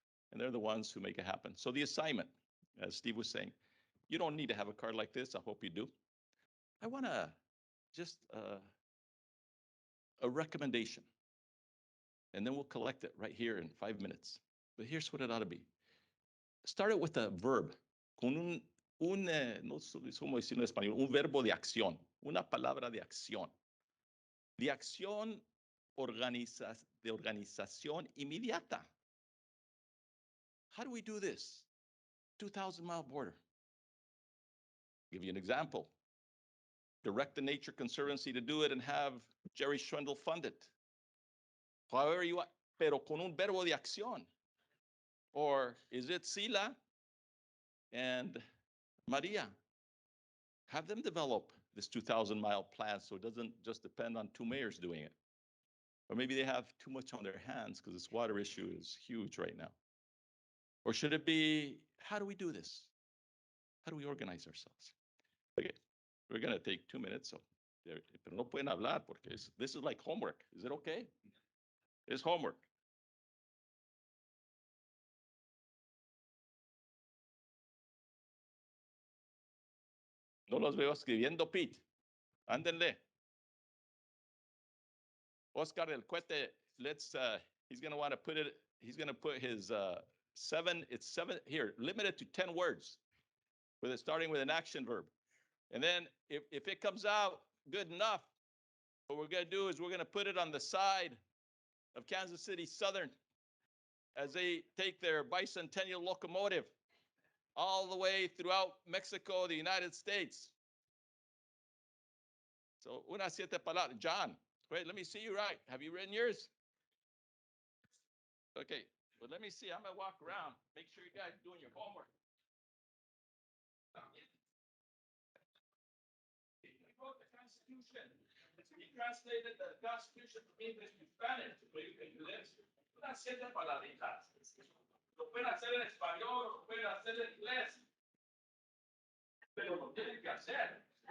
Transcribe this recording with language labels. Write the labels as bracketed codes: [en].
[en] And they're the ones who make it happen. So the assignment, as Steve was saying, you don't need to have a card like this. I hope you do. I want to just a recommendation. And then we'll collect it right here in 5 minutes. But here's what it ought to be. Start it with a verb, [es] con no sé cómo decirlo en español, un verbo de acción, una palabra de acción. De acción de organización inmediata. [en] How do we do this? 2,000-mile border. I'll give you an example. Direct the Nature Conservancy to do it and have Jerry Schwindel fund it. However you want, [es] pero con un verbo de acción. [en] Or is it Sila and Maria? Have them develop this 2,000-mile plan so it doesn't just depend on 2 mayors doing it. Or maybe they have too much on their hands because this water issue is huge right now. Or should it be, how do we do this? How do we organize ourselves? Okay, we're going to take 2 minutes. So, [es] pero no pueden hablar porque [en] this is like homework. Is it okay? It's homework. [es] No los veo escribiendo, Pete. Ándenle. [en] Oscar del Cuete, he's going to want to put it, he's going to put his 7, it's 7, here, limited to 10 words, with it starting with an action verb. And then if it comes out good enough, what we're going to do is we're going to put it on the side of Kansas City Southern as they take their bicentennial locomotive all the way throughout Mexico, the United States. So, [es] unas 7 palabras. [en] John, wait, let me see you right. Have you written yours? Okay, well, let me see. I'm going to walk around. Make sure you guys are doing your homework. He wrote the Constitution. He translated the Constitution from English to Spanish. So you can do this. [es] Unas 7 palabritas. Lo pueden hacer en español, lo pueden hacer en inglés. Pero lo tienen que hacer.